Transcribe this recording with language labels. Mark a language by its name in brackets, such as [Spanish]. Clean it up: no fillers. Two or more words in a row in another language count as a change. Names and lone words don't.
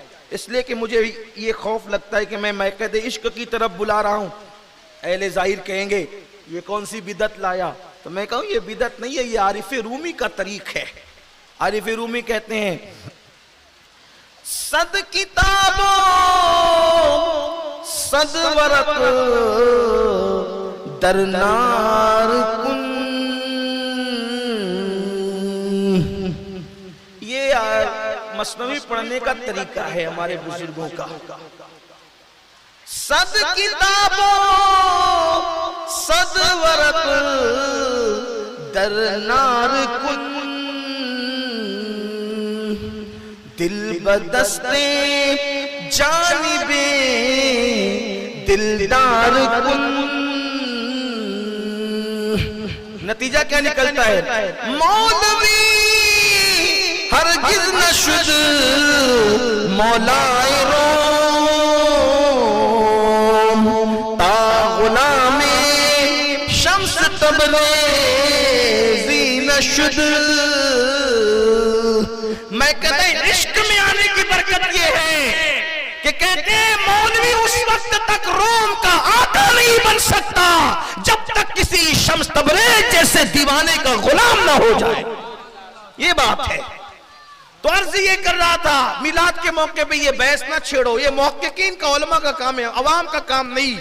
[Urdu] اس لیے کہ مجھے یہ خوف لگتا ہے کہ میں میکدہ عشق کی طرف بلا رہا ہوں. اہل ظاہر کہیں گے یہ کون سی بدعت لایا؟ تو میں کہوں یہ بدعت نہیں ہے، یہ عارف رومی کا طریق ہے. عارف رومی کہتے ہیں [Persian] صد کتابوں صد ورق در نار کن. [Urdu] یہ مثنوی پڑھنے کا طریقہ ہے ہمارے بزرگوں کا. [Persian] صد کتابوں صد ورق در نار کن، دل بدستے جانب دلدار کن. [Urdu] نتیجہ کیا نکلتا ہے؟ [Persian] مولوی ہرگز نہ شد مولائے روم، تا غلام شمس تبریزی نہ شد. [Urdu] میکدہ عشق میں آنے کی برکت یہ ہے کہ کہتے ہیں مولوی اس وقت تک روم کا آقا نہیں بن سکتا جب تک کسی شمس تبریز جیسے دیوانے کا غلام نہ ہو جائے. یہ بات ہے. تو عرض یہ کر رہا تھا میلاد کے موقع پہ یہ بحث نہ چھیڑو، یہ محققین کا علماء کا کام ہے، عوام کا کام نہیں.